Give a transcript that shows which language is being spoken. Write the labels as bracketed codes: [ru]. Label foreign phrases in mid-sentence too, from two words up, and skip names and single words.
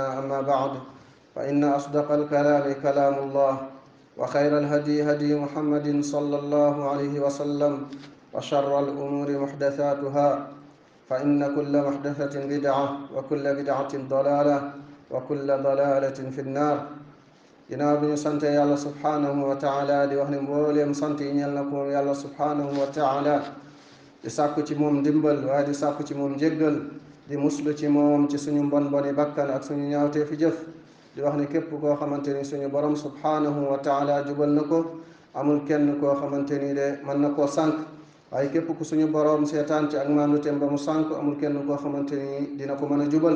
[ar] أما بعد، فإن أصدق الكلام كلام الله، وخير الهدي هدي محمد صلى الله عليه وسلم، وشر الأمور محدثاتها، فإن كل محدثة بدعة وكل بدعة ضلالة وكل ضلالة في النار. [wo] ginnaaw bi ñu sante yàlla [ar] سبحانه وتعالى [wo] di wax ne mbooleem sant yi ñeel na ko moom yàlla [ar] سبحانه وتعالى, [wo] di sàkku ci moom ndimbal waaye di sàkku ci moom njéggal, di muslu ci moom ci suñu mbon boni bakkan ak suñu ñaawtee fi jëf. di wax ne képp koo xamante ni suñu borom [ar] سبحانه وتعالى [wo] jubal na ko, amul kenn koo xamante ni de mën na koo sànk, waaye képp ku suñu borom seetaan ci ak maanduteem ba mu sànk, amul kenn koo xamante ni dina ko mën a jubal.